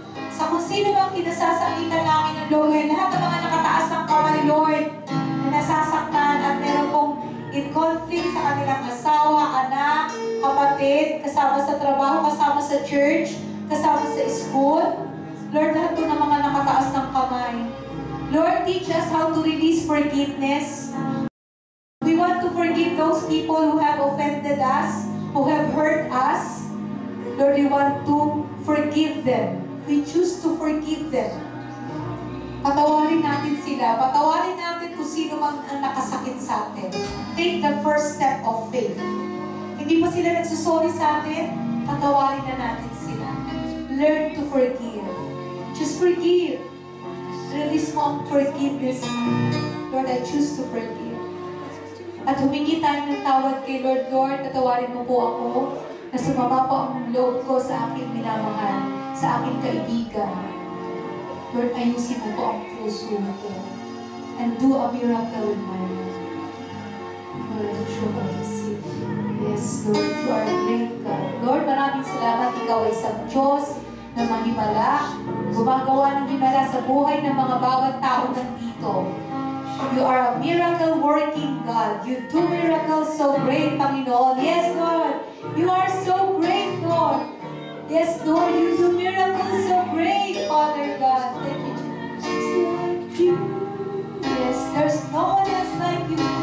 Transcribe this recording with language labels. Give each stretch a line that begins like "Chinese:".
Filipino: Sa kung sino mang kinasasakitan namin ng Lord, ngayon, lahat ng mga nakataas ng kamay, Lord, na nasasaktan at meron pong in conflict sa kanilang asawa, anak, kapatid, kasama sa trabaho, kasama sa church, kasama sa school. Lord, lahat po ng mga nakataas ng kamay.
English: Lord, teach us how to release forgiveness. We want to forgive those people who have offended us, who have hurt us. Lord, we want to forgive them. We choose to forgive them.
Filipino: Patawarin natin sila. Patawarin natin kung sino mang ang nakasakit sa atin.
English: Take the first step of faith.
Filipino: Hindi pa sila nagsusorry sa atin, patawarin na natin sila.
English: Learn to forgive. Just forgive. Release mo ang forgiveness. Lord, I choose to forgive.
Filipino: At humingi tayo ng tawad kay Lord. Lord, patawarin mo po ako na sumama po ang loob ko sa aking minamahal, sa aking kaibigan. Lord, ayusin mo po ang puso ko
English: and do a miracle in my life. Lord, show us. Yes, Lord, you are a great God.
Filipino: Lord, maraming salamat. Ikaw ay isang Diyos na mahimala, gumagawa ng himala sa buhay ng mga bawat tao nandito.
English: You are a miracle-working God. You do miracles so great, Panginoon. Yes, Lord, you are so great, Lord. Yes, Lord, you do miracles so great, Father God. Thank you, Jesus. Like you. Yes, there's no one else like you.